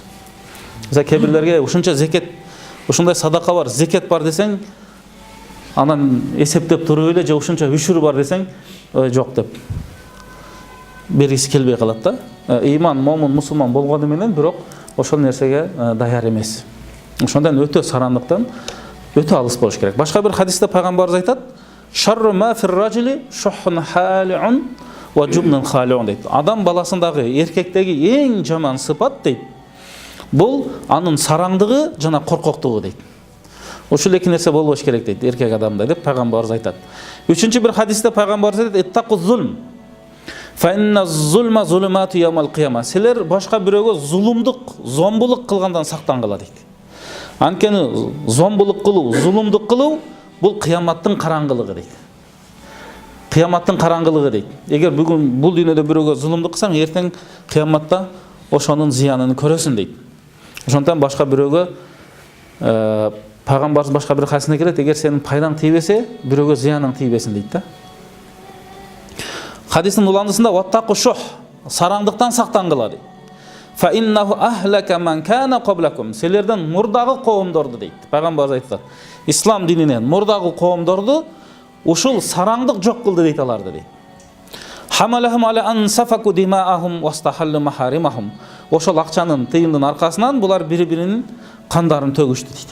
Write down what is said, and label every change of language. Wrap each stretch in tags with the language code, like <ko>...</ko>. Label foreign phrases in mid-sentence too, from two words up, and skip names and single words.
<ky>Мисалы кээ-бирлерге ушунча зекет, ушундай садака бар, зекет бар десең, анан эсептеп туруп эле же ушунча үшүр бар десең, жок деп бергиси келбей калат да. Иман, момун, мусулман болгону менен бирок ошол нерсеге даяр эмес. Ошондон өтө сарандыктан өтө алыс болуш керек. Башка бир хадисте пайгамбарыбыз айтат:</ky> <ar>"شر ما في الرجل شح هالع وجبن خالع" дейт.</ar> <ky>Адам баласындагы, эркектеги эң жаман сыпат дейт. Бул анын сараңдыгы жана коркоктугу дейт. Ушул эки нерсе болбош керек дейт эркек адамда деп пайгамбарыбыз айтат. Үчүнчү бир хадисте пайгамбарыбыз айтат:</ky> <ar>"اتقوا الظلم. فإن الظلم ظلمات يوم القيامة."</ar> <ky>Силер башка бирөөгө зулумдук, зомбулук кылгандан сактангыла дейт. Анткени зомбулук кылуу, зулумдук кылуу бул кыяматтын караңгылыгы дейт. Кыяматтын караңгылыгы дейт. Эгер бүгүн бул дүйнөдө бирөөгө зулумдук кылсаң, эртең кыяматта ошонун зыянын көрөсүн дейт. Ошондон башка бирөөгө пайгамбарыбыз башка бир хадисинде келет: "Эгер сенин пайдаң тийбесе, бирөөгө зыяның тийбесин" дейт да. Хадистин уландысында</ky> <ar>واتقوا الشح,</ar> <ky>сараңдыктан сактангыла дейт.</ky> <ar>فإنه أهلك من كان قبلكم.</ar> <ky>Силерден мурдагы коомдорду дейт. Пайгамбарыбыз айтат: "Ислам дининен мурдагы коомдорду ушул сараңдык жок кылды" дейт аларды дейт.</ky> <ar>حملهم على أن سفكوا دماءهم واستحلوا محارمهم.</ar> <ky>Ошол акчанын тыйымдын аркасынан булар бири-биринин кандарын төгүштү дейт.</ky>